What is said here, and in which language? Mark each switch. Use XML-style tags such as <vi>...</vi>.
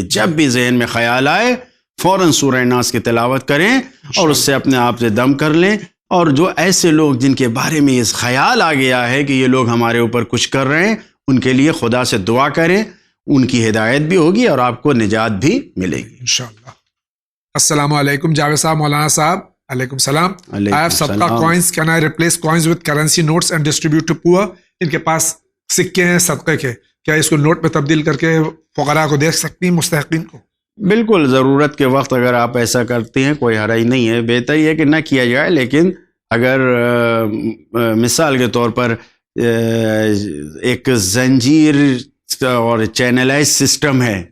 <ur>جب بھی ذہن میں خیال آئے فوراً سورہ ناس کی تلاوت کریں اور اس سے اپنے آپ سے دم کر لیں. اور جو ایسے لوگ جن کے بارے میں یہ خیال آ گیا ہے کہ یہ لوگ ہمارے اوپر کچھ کر رہے ہیں، ان کے لیے خدا سے دعا کریں، ان کی ہدایت بھی ہوگی اور آپ کو نجات بھی ملے گی انشاءاللہ. السلام علیکم جاوید صاحب. مولانا صاحب علیکم السلام.</ur> <en>I have صدقہ coins. Can I replace coins with currency notes and distribute to poor?</en> <ur>ان کے پاس سکے ہیں صدقے کے، کیا اس کو نوٹ میں تبدیل کر کے فقراء کو دے سکتی ہیں، مستحقین کو؟ بالکل، ضرورت کے وقت اگر آپ ایسا کرتے ہیں کوئی حرج نہیں ہے. بہتر یہ کہ نہ کیا جائے، لیکن اگر مثال کے طور پر ایک زنجیر اور چینلائز سسٹم ہے</ur>